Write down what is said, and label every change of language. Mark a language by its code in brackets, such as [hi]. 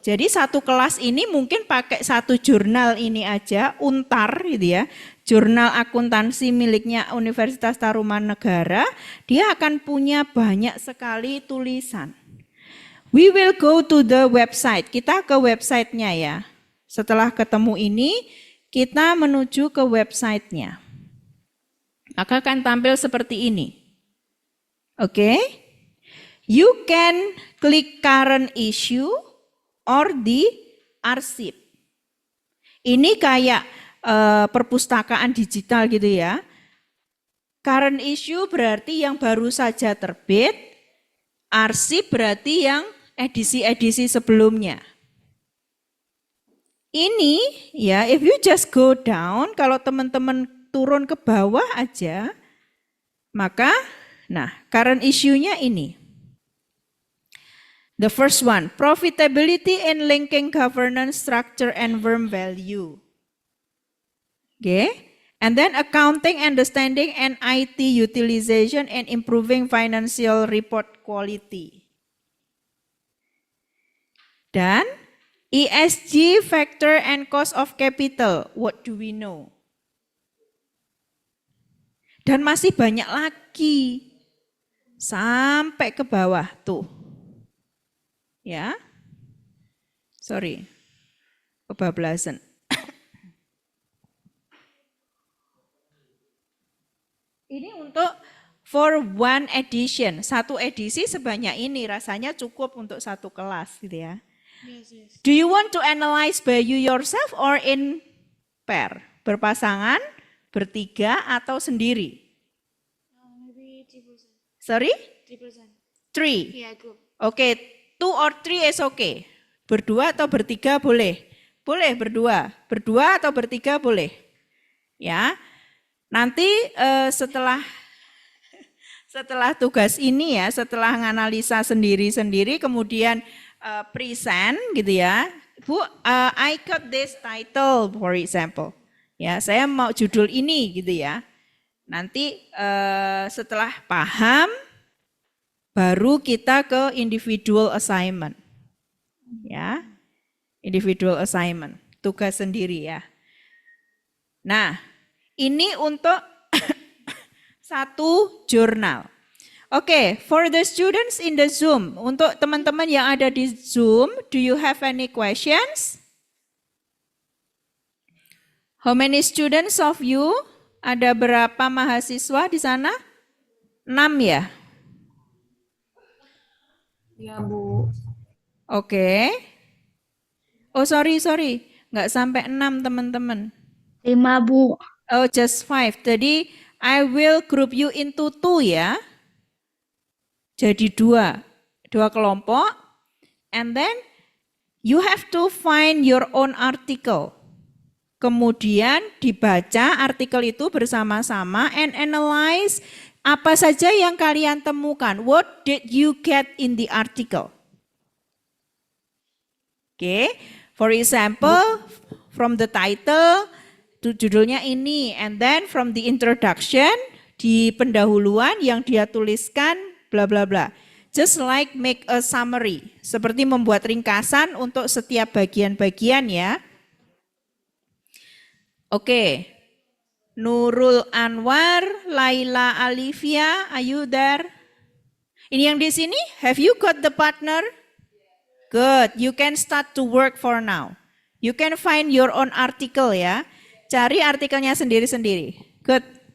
[id] Jadi satu kelas ini mungkin pakai satu jurnal ini aja, Untar gitu ya. Jurnal akuntansi miliknya Universitas Tarumanegara, dia akan punya banyak sekali tulisan. [en] We will go to the website. [id] Kita ke websitenya ya. Setelah ketemu ini, kita menuju ke websitenya. Maka akan tampil seperti ini. Oke. [en] You can click current issue or the arsip. [id] Ini kayak perpustakaan digital gitu ya. Current issue berarti yang baru saja terbit, arsip berarti yang edisi-edisi sebelumnya. Ini ya, [en] if you just go down, [id] kalau teman-teman turun ke bawah aja, maka current issue-nya ini. [en] The first one, profitability and linking governance structure and firm value. Okay, and then accounting, understanding, and IT utilization and improving financial report quality. Dan ESG factor and cost of capital, what do we know? [id] Dan masih banyak lagi sampai ke bawah tuh. Ya, [en] sorry, [id] kebablasan. Ini untuk [en] for one edition, [id] satu edisi sebanyak ini rasanya cukup untuk satu kelas gitu ya. [en] Yes. Do you want to analyze by you yourself or in pair? [id] Berpasangan, bertiga, atau sendiri? [en] Maybe 3%. Sorry? 3%. 3. Yeah, group. [id] Oke, [en] 2 or 3 is okay. [id] Berdua atau bertiga boleh. Boleh berdua. Berdua atau bertiga boleh. Ya. Nanti setelah tugas ini ya, setelah menganalisa sendiri-sendiri, kemudian present gitu ya. [en] Bu, I got this title for example. [id] Ya, saya mau judul ini gitu ya. Nanti setelah paham, baru kita ke individual assignment. Ya, individual assignment, tugas sendiri ya. Nah, ini untuk satu jurnal. [en] Oke, for the students in the Zoom, [id] untuk teman-teman yang ada di Zoom, [en] do you have any questions? How many students of you? [id] Ada berapa mahasiswa di sana? 6 ya? Ya, Bu. Oke. [en] Oh, sorry. [id] Nggak sampai 6 teman-teman. 5, Bu. [en] Oh, just 5. Jadi, I will group you into 2 ya. [id] Jadi 2 kelompok. [en] And then, you have to find your own article. [id] Kemudian dibaca artikel itu bersama-sama [en] and analyze [id] apa saja yang kalian temukan. [en] What did you get in the article? Okay, for example, from the title, [id] judulnya ini, [en] and then from the introduction, [id] di pendahuluan yang dia tuliskan, [en] bla bla bla. Just like make a summary, [id] seperti membuat ringkasan untuk setiap bagian-bagian ya. [en] Oke, Nurul Anwar, Laila Alivia, are you there? [id] Ini yang di sini, [en] have you got the partner? Good, you can start to work for now. You can find your own article ya. [id] Cari artikelnya sendiri-sendiri. [en] Good.